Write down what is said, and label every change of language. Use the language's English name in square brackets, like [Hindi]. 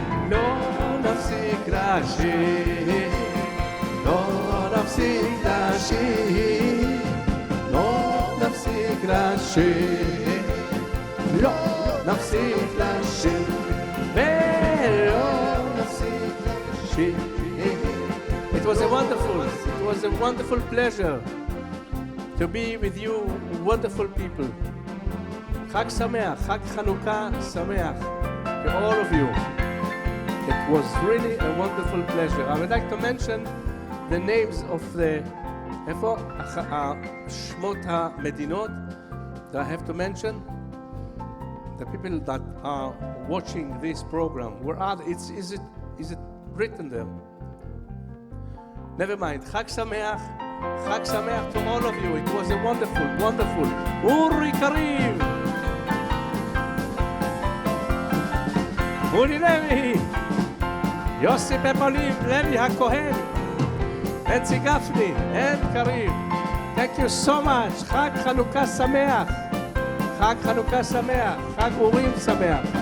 [Hebrew] לא נפסיק לשיר, לא נפסיק לשיר, לא נפסיק לשיר, לא נפסיק לשיר, ולא נפסיק לשיר. [English] It was a wonderful pleasure to be with you, wonderful people. [Hebrew] חג שמח, חג חנוכה שמח [English] to all of you. It was really a wonderful pleasure. I would like to mention the names of the [Hebrew] שמות המדינות [English] that I have to mention. The people that are watching this program. Where are they? Is it written there? Never mind. חג שמח to all of you. It was a wonderful. [Hebrew] אורי קריב, אורי לוי, יוסי פפולים, לוי הכהן, בנצי גפני, אין קריב. [English] Thank you so much. [Hebrew] חג חנוכה שמח. חג חנוכה שמח. חג אורים שמח.